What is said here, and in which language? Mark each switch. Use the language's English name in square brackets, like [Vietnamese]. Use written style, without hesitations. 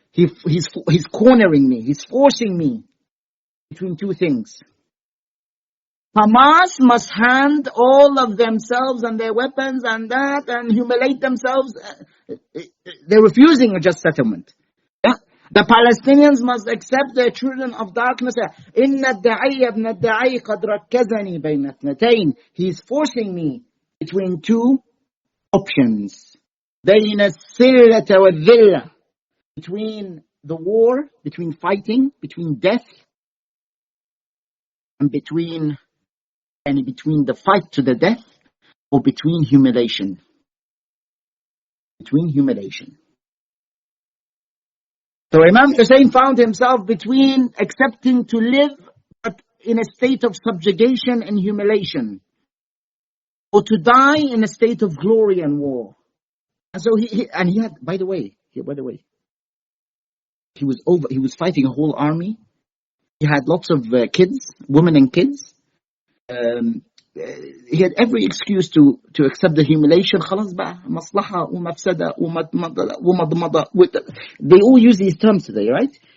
[English] He's cornering me, he's forcing me between two things. Hamas must hand all of themselves and their weapons and that and humiliate themselves. They're refusing a just settlement. Yeah? The Palestinians must accept the children of darkness. [Arabic] إن الداعي ابن الداعي قد ركزني بين اثنتين. [English] He is forcing me between two options. [Arabic] بين السلة والذلة. [English] Between the war, between fighting, between death, and between the fight to the death, or between humiliation. Between humiliation. So Imam Hussein found himself between accepting to live but in a state of subjugation and humiliation, or to die in a state of glory and war. And so he had, by the way, he was fighting a whole army. He had lots of kids, women and kids. He had every excuse to accept the humiliation. [Arabic] خلاص بقى مصلحة ومفسدة ومضمضة. [English] They all use these terms today, right?